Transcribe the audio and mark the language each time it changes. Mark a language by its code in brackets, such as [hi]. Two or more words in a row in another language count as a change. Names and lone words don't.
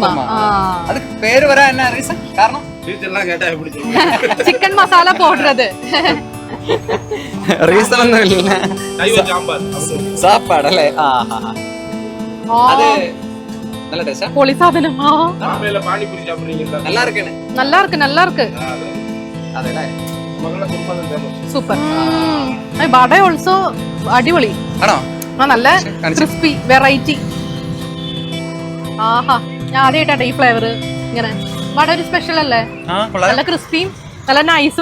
[ml] പേര് വരാൻ കാരണം ചിക്കൻ മസാല പൗഡർ. അത് റീസൺ ഒന്നുമില്ല, സാപ്പാടല്ലേ? അത് നല്ല ടേസ്റ്റാ, പൊളി സാധനം. [ta] நல்லா இருக்கு, நல்லா இருக்கு, நல்லா இருக்கு. [ml] അതെല്ലേ, സൂപ്പർ. വട ഓൾസോ അടിപൊളി ആണോ? നല്ല ക്രിസ്പി വെറൈറ്റി. ആഹാ, ഞാൻ ആദ്യമായിട്ടാ ഈ ഫ്ലേവർ ഇങ്ങനെ. വട ഒരു സ്പെഷ്യൽ അല്ലേ? നല്ല ക്രിസ്പിയും നല്ല നൈസും.